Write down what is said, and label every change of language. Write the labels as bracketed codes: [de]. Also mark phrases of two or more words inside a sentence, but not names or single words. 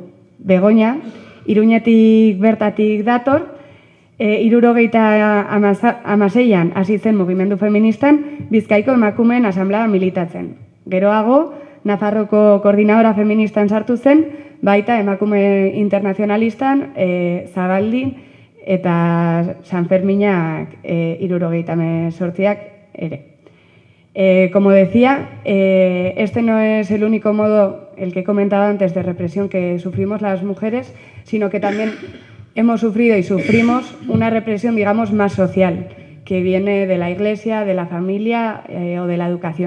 [eu] Begoña, Iruñetik bertatik dator, 1976an hasi zen mugimendu feministan Bizkaiko emakumeen asanblea militatzen. Geroago, Nafarroko koordinadora feministan sartu zen, baita emakume internazionalistan, Zabaldin eta San Ferminak 1978ak ere. [es] Como decía, este no es el único modo, el que he comentado antes, de represión que sufrimos las mujeres, sino que también hemos sufrido y sufrimos una represión, digamos, más social, que viene de la Iglesia, de la familia o de la educación.